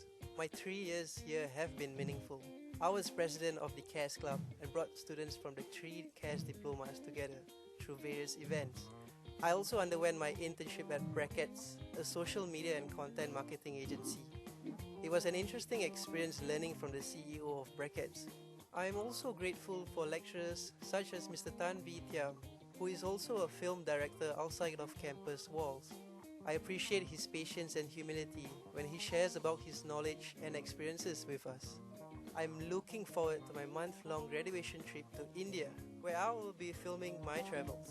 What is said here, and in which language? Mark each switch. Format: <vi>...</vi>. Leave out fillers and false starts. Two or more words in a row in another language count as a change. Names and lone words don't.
<en>My 3 years here have been meaningful. I was president of the CAS Club and brought students from the 3 CAS diplomas together through various events. I also underwent my internship at Brackets, a social media and content marketing agency. It was an interesting experience learning from the CEO of Brackets. I am also grateful for lecturers such as Mr. Tan V. Thiam, who is also a film director outside of campus walls. I appreciate his patience and humility when he shares about his knowledge and experiences with us. I'm looking forward to my month-long graduation trip to India, where I will be filming my travels.</en>